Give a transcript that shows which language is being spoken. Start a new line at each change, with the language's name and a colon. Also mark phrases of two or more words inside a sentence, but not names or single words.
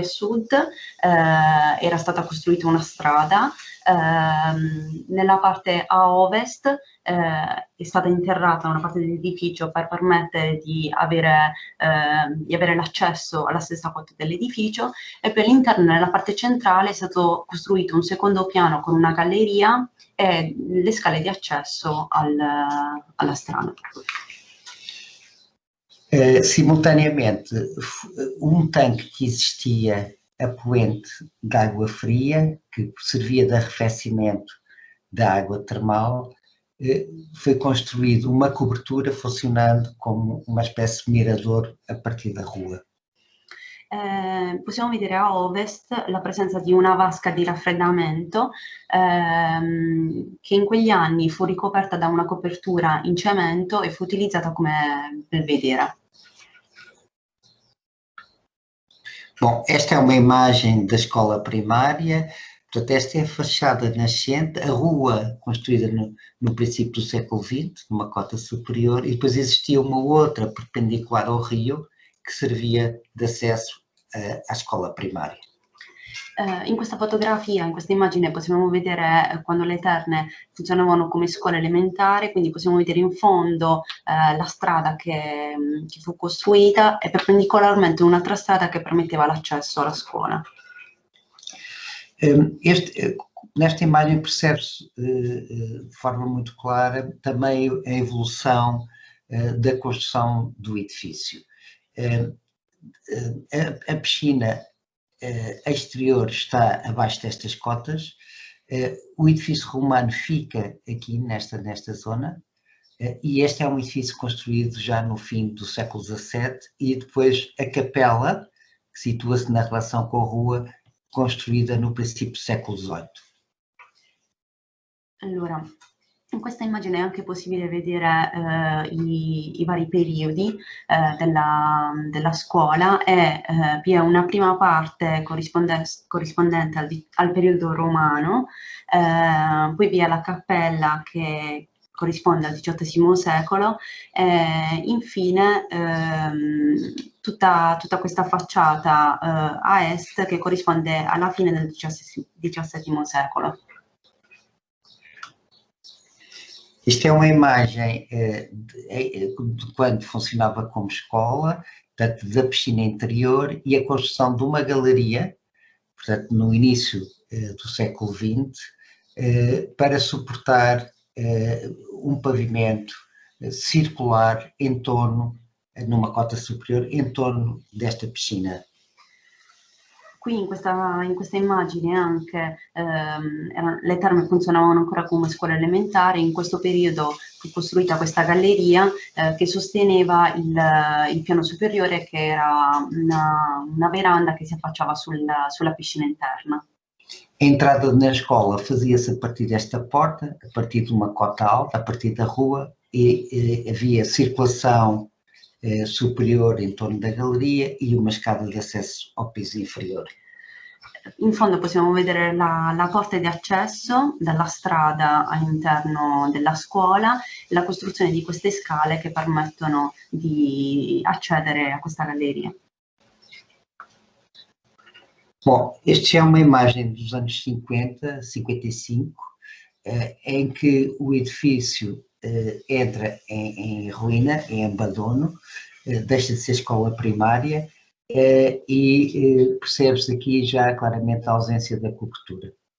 Italian: sud era stata costruita una strada, nella parte a ovest è stata interrata una parte dell'edificio per permettere di avere l'accesso alla stessa quota dell'edificio, e poi all'interno, nella parte centrale, è stato costruito un secondo piano con una galleria e le scale di accesso alla strada.
Portuguese: Simultaneamente, tanque que existia a poente de água fria, que servia de arrefecimento da água termal, foi construído uma cobertura funcionando como uma espécie de mirador a partir da rua.
Italian: Possiamo vedere a ovest la presenza di una vasca di raffreddamento che in quegli anni fu ricoperta da una copertura in cemento e fu utilizzata come belvedere.
Portuguese: Bom, esta é uma imagem da escola primária, portanto, esta é a fachada nascente, a rua construída no princípio do século XX, numa cota superior, e depois existia uma outra perpendicular ao rio, que servia de acesso à escola primária.
Italian: In questa fotografia, in questa immagine possiamo vedere quando le Terme funzionavano come scuola elementare, quindi possiamo vedere in fondo la strada che fu costruita e perpendicolarmente un'altra strada che permetteva l'accesso alla scuola.
Portuguese: Nesta imagem percebe-se de forma muito clara também a evolução da construção do edifício. A piscina exterior está abaixo destas cotas, o edifício romano fica aqui nesta zona, e este é um edifício construído já no fim do século XVII, e depois a capela, que situa-se na relação com a rua, construída no princípio do século XVIII.
Italian: Allora, in questa immagine è anche possibile vedere i vari periodi della scuola e vi è una prima parte corrispondente al periodo romano, poi vi è la cappella che corrisponde al XVIII secolo e infine tutta questa facciata a est che corrisponde alla fine del XVII secolo.
Portuguese: Isto é uma imagem de quando funcionava como escola, portanto, da piscina interior e a construção de uma galeria, portanto, no início do século XX, para suportar um pavimento circular em torno, numa cota superior, em torno desta piscina.
Italian: Qui in questa immagine anche le Terme funzionavano ancora come scuola elementare, in questo periodo fu costruita questa galleria che sosteneva il piano superiore, che era una veranda che si affacciava sulla piscina interna.
Portuguese: A entrada na escola fazia-se a partir desta porta, a partir de uma cota alta, a partir da rua, e havia circulação superior
Italian: in torno
Portuguese: da galleria e uma escada
Italian: di accesso
Portuguese: ao piso inferiore.
Italian: In fondo possiamo vedere la porta di accesso dalla strada all'interno della scuola, la costruzione di queste scale che permettono di accedere a questa galleria.
Portuguese: Bom, esta é uma imagem dos anos 50, 55, em que o edifício entra em ruína, em abandono, deixa de ser escola primária e percebe-se aqui já claramente a ausência da cobertura.